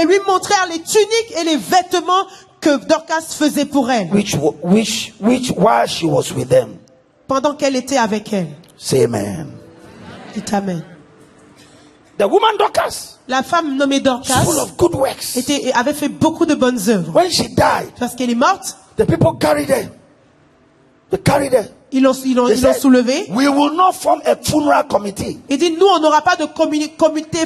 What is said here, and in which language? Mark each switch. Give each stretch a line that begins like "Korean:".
French: et lui montrèrent les tuniques et les vêtements que Dorcas faisait pour elle,
English: which while she was with them.
French: pendant qu'elle était avec elle.
English: Say amen.
French: Dites amen.
English: The woman Dorcas,
French: La femme nommée Dorcas
English: full of good works.
French: avait fait beaucoup de bonnes œuvres.
English: When she died,
French: Parce qu'elle est morte,
English: the people carried her. They carried her.
French: ils l'ont soulevée.
English: We will not form a funeral committee.
French: Il dit, nous, on n'aura pas de comité